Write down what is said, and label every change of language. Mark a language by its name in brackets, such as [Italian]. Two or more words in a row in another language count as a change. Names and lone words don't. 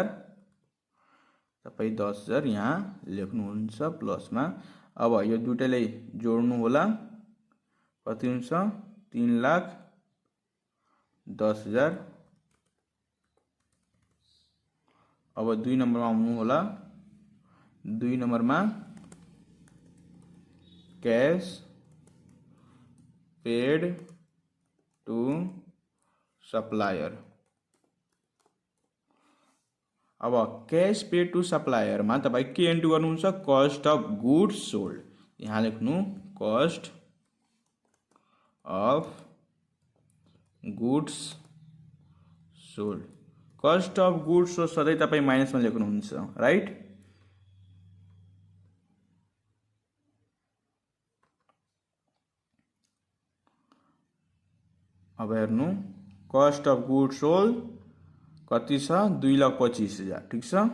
[Nepali] तपाई 10,000 यहाँ लेख्नुहुन्छ प्लस में। अब यो दुटैलाई जोड्नु होला कति हुन्छ 3 लाख 10,000। अब 2 नंबर में आउनु होला। [English] 2 number में cash paid to supplier। [Nepali] अब [English] cash paid to supplier [Nepali] में तपाई के एंट्री गर्नुहुन्छ [English] cost of goods sold. [Nepali] यहाँ लेख्नु [English] cost of goods sold. cost of goods sold [Nepali] सधैं तपाई माइनस में लेख्नुहुन्छ, राइट। अब हेर्नु [English] cost of goods sold [Nepali] कति छ 2,25,000, ठीक छ।